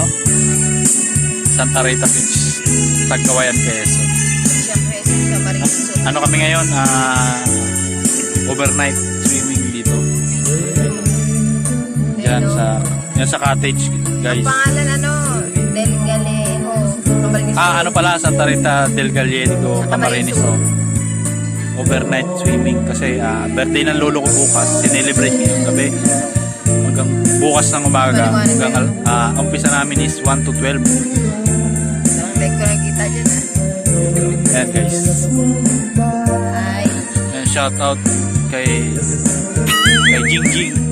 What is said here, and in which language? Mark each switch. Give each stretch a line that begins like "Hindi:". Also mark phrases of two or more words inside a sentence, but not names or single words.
Filipino: Santa Rita Beach, Tagkawayan, Quezon. Siyempre, sa Camarines Sur. Ano kami ngayon?
English: Overnight swimming
Filipino: dito. Yan sa cottage, guys. Ang pangalan Del Galejo, Camarines Sur. Ano pala, Santa Rita del Gallego, Camarines Sur.
English: Overnight swimming
Filipino: kasi birthday ng lolo ko bukas. Sinelebrate ngayong gabi. Hanggang bukas ng umaga. Hanggang umpisa namin is 1 to 12. Ang leg ko lang kita dyan Ayan guys. Hi.
English: And shout out kay Jing Jing.